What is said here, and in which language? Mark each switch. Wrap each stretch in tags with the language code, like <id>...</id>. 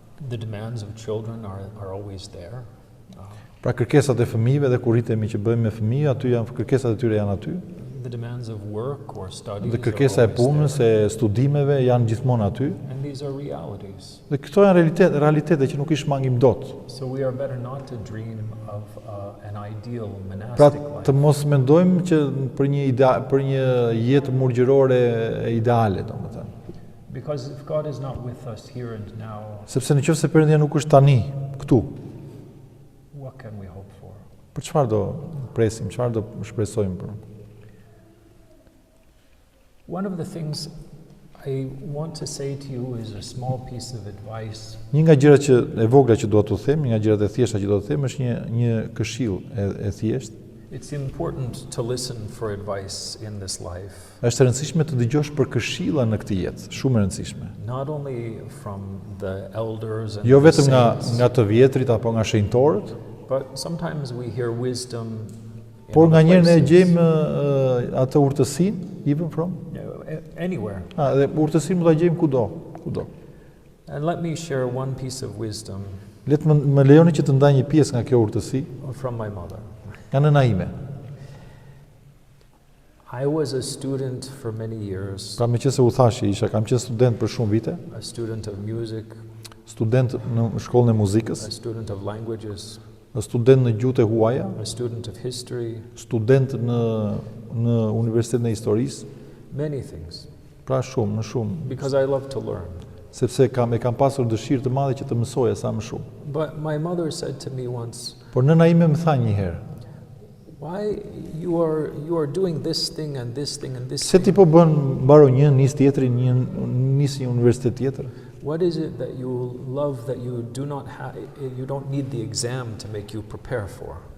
<en>The demands of children are always there.</en> <sq>Pra kërkesat e fëmijëve dhe kur rritemi që bëjmë me fëmijë, aty janë kërkesat e tyre janë aty.</sq> <en>The demands of work or studies</en> <sq>Dhe kërkesa e punës, e studimeve janë gjithmonë aty.</sq> <en>and these are realities.</en> <sq>Dhe këto janë realitete që nuk i shmangim dot.</sq> <en>So we are better not to dream of an ideal</en> <sq>Pra</sq> <en>monastic life.</en> <sq>të mos mendojmë që për një jetë murgjërore e ideale, domethënë.</sq> <en>Because if God is not with us here and now,</en> <sq>Sepse nëse Perëndia nuk është tani këtu,</sq> <en>what can we hope for?</en> <sq>për çfarë do presim, çfarë do shpresojmë për?</sq> <en>One of the things I want to say to you is a small piece of advice.</en> <sq>Një nga gjërat që e vogla që dua t'u them, një nga gjërat e thjeshta që dua t'u them është një këshill e thjeshtë.</sq> <en>It's important to listen for advice in this life.</en> <sq>Është e rëndësishme të dëgjosh për këshilla në këtë jetë, shumë e rëndësishme.</sq> <en>Not only from the elders and</en> <sq>Jo</sq> <en>the</en> <sq>vetëm</sq> <en>saints,</en> <sq>nga të vjetrit apo nga shenjtorët,</sq> <en>but sometimes we hear wisdom in</en> <sq>por nga</sq> <en>other</en> <sq>njerën e</sq> <en>places.</en> <sq>gjejmë atë urtësinë,</sq> <en>even from. Anywhere.</en> <sq>Dhe urtësinë mund ta gjejmë kudo.</sq> <en>And let me share one piece of wisdom</en> <sq>Le të më lejoni që të ndaj një pjesë nga kjo urtësi</sq> <en>from my mother.</en> <sq>nga nëna ime.</sq> <en>I was a student for many years,</en> <sq>Pra meqense u thashi, kam qenë student për shumë vite,</sq> <en>a student of music,</en> <sq>student në shkollën e muzikës,</sq> <en>a student of languages,</en> <sq>student në gjuhët e huaja,</sq> <en>a student of history,</en> <sq>student në Universitetin e Historisë,</sq> <en>many things,</en> <sq>pra shumë,</sq> <en>because I love to learn.</en> <sq>sepse kam pasur dëshirë të madhe që të mësoja sa më shumë.</sq> <en>But my mother said to me once, Por nëna ime më tha një herë, why you are doing this thing and this thing and this</en> <sq>se ti</sq> <en>thing?</en> <sq>po bën mbaro një, nis tjetrin, nis një universitet tjetër.</sq> <en>What is it that you love that you you don't need the exam to make you prepare for?</en>